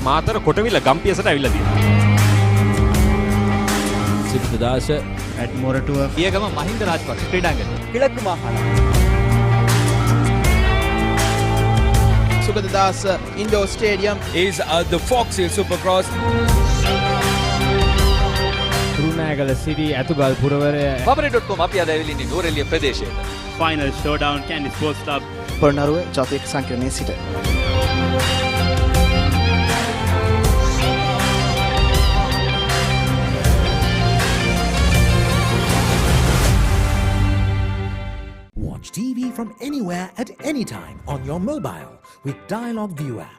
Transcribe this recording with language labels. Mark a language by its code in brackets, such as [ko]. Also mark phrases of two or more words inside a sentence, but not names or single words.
[si] මාතර කොටවිල ගම්පියසට ඇවිල්ලා තියෙනවා. සිද්ධාස ඇඩ්මොරටුව පියගම මහින්ද රාජපක්ෂ ක්‍රීඩාංගණය. [ta] கிழக்கு மாகாணம். [si] සුගතදාස ඉන්ඩෝර් ස්ටේඩියම් [en] is the Fox Hill Supercross. [si] කුරුණෑගල සිටි ඇතුගල් පුරවරය Babare.com අපි අද ඇවිල්ලා ඉන්නේ නෝරෙලිය ප්‍රදේශයට. [en] Final showdown Candy Sports Club. [si] පොළොන්නරුව ජාතික සංකීර්ණයේ සිට [en] Watch TV from anywhere at any time on your mobile with Dialog View app.